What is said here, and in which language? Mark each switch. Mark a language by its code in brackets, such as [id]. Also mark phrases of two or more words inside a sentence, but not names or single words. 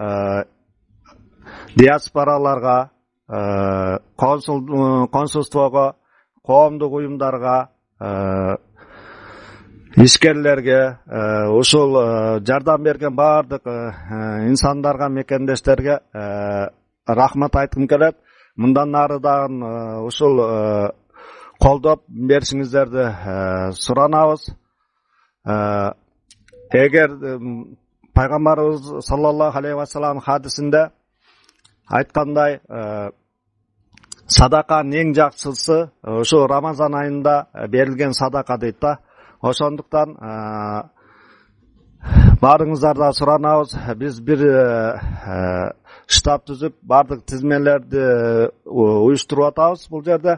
[ky] диаспораларга, консулствого, коомдук уюмдарга, ишкерлерге, ушул жардам берген баардык инсандарга, мекендештерге рахмат айткым келет. Мындан ары дагы ушул колдоп беришиңиздерди суранабыз. Эгер пайгамбарыбыз [ar] صلى الله عليه وسلم [ky] хадисинде айткандай, садаканын эң жакшысы ушу Рамазан айында берилген садака дейт да. Ошондуктан баарыңыздардан суранабыз, биз бир штаб түзүп, баардык тизмелерди уюштуруп атабыз бул жерде.